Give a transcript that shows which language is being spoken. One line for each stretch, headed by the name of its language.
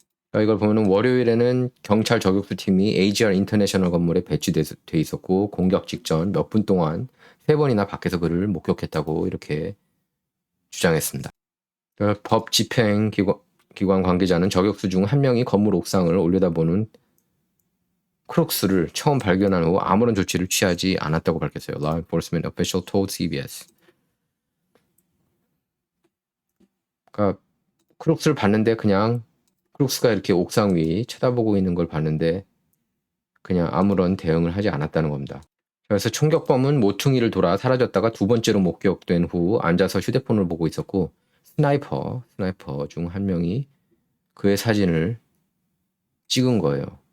Korean: 그러니까 이걸 보면은 월요일에는 경찰 저격수 팀이 AGR 인터내셔널 건물에 배치돼 있었고 공격 직전 몇 분 동안 3번이나 밖에서 그를 목격했다고 이렇게 주장했습니다. 그러니까 법 집행 기관 관계자는 저격수 중 한 명이 건물 옥상을 올려다보는 크룩스를 처음 발견한 후 아무런 조치를 취하지 않았다고 밝혔어요.
English: Law enforcement official told CBS.
Korean: 그러니까 크룩스를 봤는데 그냥 크룩스가 이렇게 옥상 위 쳐다보고 있는 걸 봤는데 그냥 아무런 대응을 하지 않았다는 겁니다. 그래서 총격범은 모퉁이를 돌아 사라졌다가 2번째로 목격된 후 앉아서 휴대폰을 보고 있었고 스나이퍼 중 한 명이 그의 사진을 찍은 거예요.